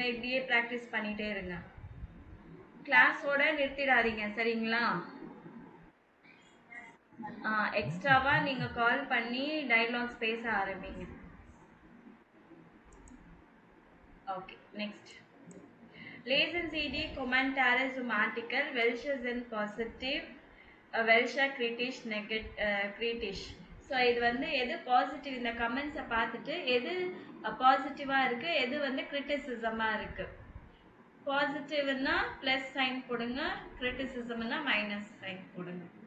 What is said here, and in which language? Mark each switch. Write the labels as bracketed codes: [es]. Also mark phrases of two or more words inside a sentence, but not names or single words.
[ta] இப்படியே ப்ராக்டிஸ் பண்ணிட்டே இருங்க. கிளாஸோட நிறுத்திடாதீங்க சரிங்களா? எக்ஸ்ட்ராவா நீங்க கால் பண்ணி டயலாக்ஸ் பேச ஆரம்பிங்க. [en] okay next. [de] Lesen Sie die Kommentare zum Artikel. Welche sind positiv, welche kritisch. [ta] ஸோ இது வந்து எது பாசிட்டிவ் இந்த கமெண்ட்ஸை பார்த்துட்டு எது பாசிட்டிவாக இருக்குது எது வந்து கிரிட்டிசிசமாக இருக்குது. பாசிட்டிவ்னா [en] plus sign [ta] போடுங்க, கிரிட்டிசிசம்னா [en] minus sign [ta] போடுங்க.